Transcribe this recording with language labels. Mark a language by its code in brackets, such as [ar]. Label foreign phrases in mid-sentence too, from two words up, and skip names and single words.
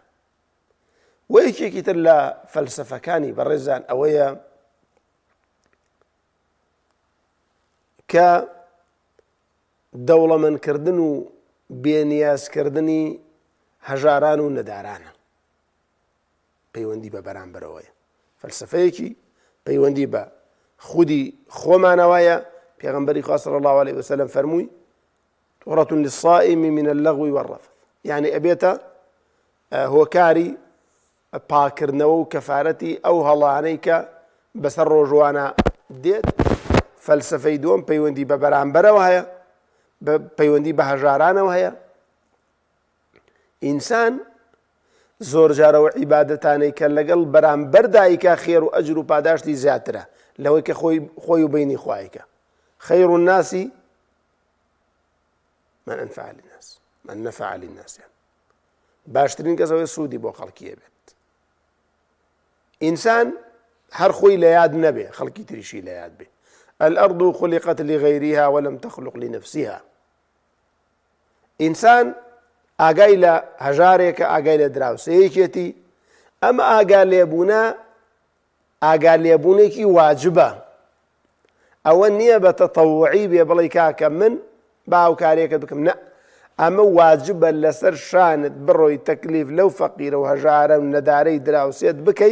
[ckb] و یەکێکی تر لە فەلسەفەکانی بەڕێزان ئەوەیە کە دەوڵەمەندکردن و بێنیازکردنی هەژاران و نەدارانە، پەیوەندی بە بەرامبەرەوەیە. فەلسەفەیەکی پەیوەندی بە خودی خۆمانەوەیە. پێغەمبەری خوا [ar] صلی الله عليه وسلم [ckb] فەرمووی [ar] طهرة للصائم من اللغو والرفث، [ckb] يعني ئەبێتە هۆکاری پاکردنەوە و کەفارەتی ئەو هەڵانەی کە بەسەر ڕۆژوانە دێت. فەلسەفەی دووەم پەیوەندی بە بەرامبەرەوە هەیە، پەیوەندی بە هەژارانەوە هەیە. ئینسان زۆر جارەوە عیبادەتانەی کە لەگەڵ بەرامبەردایکە خێر و ئەجر و پاداشتی زیاترە لەوەی کە خۆی و بینی خوایکە. [ar] خەیر الناس من أنفع للناس من نفع للناس، يعني [ckb] باشترین کەسەوەی سوودی بۆ خەڵکیە بێت. ئینسان هەر خۆی لە یاد نەبێ، خەڵکی تریشی لە یاد بێ. [ar] الأرض خلقت لغيرها ولم تخلق لنفسها. [ckb] ئینسان ئاگای لە هەژارێکە، ئاگای لە دراوسەیەکێتی. ئەم ئاگا لێبوونێکی واجبە. ئەوە نییە بە تەتەووعی بێ بڵێ کاکە من باوکارێکە بکەم، نە، ئەمە واجبە لەسەر شانت بڕۆی تەکلیف لەو فەقیرە و هەژارە و نەدارەی دراوسێت بکەی.